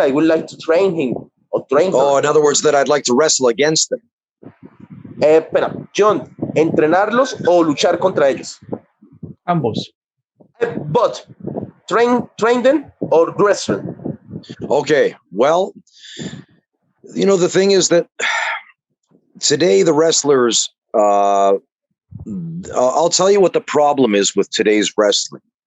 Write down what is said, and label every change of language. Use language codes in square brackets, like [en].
[en] I would like to train him or train her. Oh, in other words, that I'd like to wrestle against them. [es] Espera, John, ¿entrenarlos o luchar contra ellos? Ambos. [en] But train them or wrestle? Okay, well, the thing is that today the wrestlers, I'll tell you what the problem is with today's wrestling.